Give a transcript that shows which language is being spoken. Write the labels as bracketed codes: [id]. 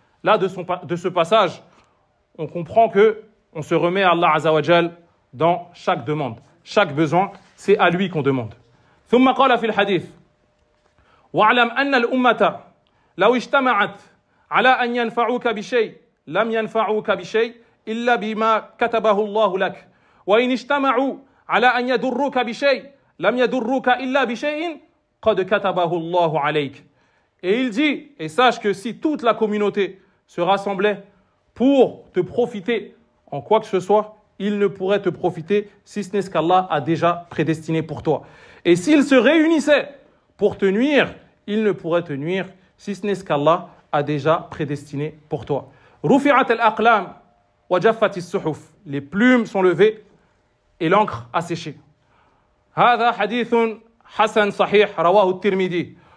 [fr] Là, de ce passage, on comprend que on se remet à Allah Azza wa Jal dans chaque demande. Chaque besoin, c'est à lui qu'on demande. [ar] ثم قال في الحديث واعلم أن الأمة لو اجتمعت على أن ينفعوك بشيء لم ينفعوك بشيء إلا بما كتبه الله لك وإن اجتمعوا على أن يضروك بشيء لم يضروك إلا بشيء قد كتبه الله عليك. [fr] Et il dit, et sache que si toute la communauté se rassemblait pour te profiter en quoi que ce soit, il ne pourrait te profiter si ce n'est ce qu'Allah a déjà prédestiné pour toi. Et s'ils se réunissaient pour te nuire, ils ne pourraient te nuire si ce n'est ce qu'Allah a déjà prédestiné pour toi. [ar] Rufi'at al-aqlam wa jaffat as-suhuf. [fr] Les plumes sont levées et l'encre a séché. [ar] هذا حديث حسن صحيح رواه الترمذي.